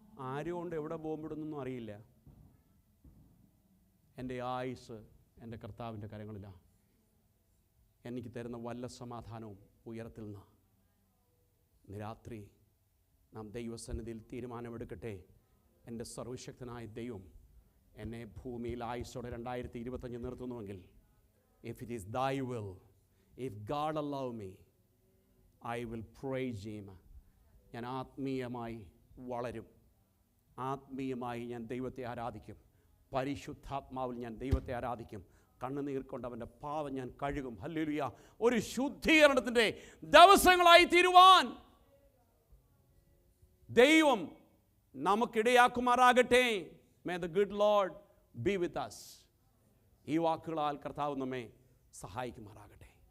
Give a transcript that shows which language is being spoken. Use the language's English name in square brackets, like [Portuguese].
[Malayalam] ആരും കൊണ്ട് എവിടെ ബോംബിടുന്നൊന്നും അറിയില്ല. എൻ്റെ ആയുസ് എൻ്റെ കർത്താവിൻ്റെ കരങ്ങളിലാണ്. എനിക്ക് തരുന്ന വല്ല സമാധാനവും ഉയരത്തിൽ നിന്ന്. ഇന്ന് രാത്രി നാം ദൈവസന്നിധിയിൽ തീരുമാനമെടുക്കട്ടെ. എൻ്റെ സർവശക്തനായ ദൈവം എന്നെ ഭൂമിയിൽ ആയുസ്സോടെ 2025 നിർത്തുന്നുവെങ്കിൽ, [English] if it is thy will, if God allow me, I will praise him. [Malayalam] ഞാൻ ആത്മീയമായി വളരും. ആത്മീയമായി ഞാൻ ദൈവത്തെ ആരാധിക്കും. പരിശുദ്ധാത്മാവിൽ ഞാൻ ദൈവത്തെ ആരാധിക്കും. കണ്ണുനീർ കൊണ്ട് അവൻ്റെ പാവം ഞാൻ കഴുകും. ഹല്ലേലൂയ. ഒരു ശുദ്ധീകരണത്തിൻ്റെ ദിവസങ്ങളായി തീരുവാൻ ദൈവം നമുക്കിടയാക്കുമാറാകട്ടെ. [English] May the good Lord be with us. [Malayalam] ഈ വാക്കുകളാൽ കർത്താവ് നമ്മെ സഹായിക്കുമാറാകട്ടെ.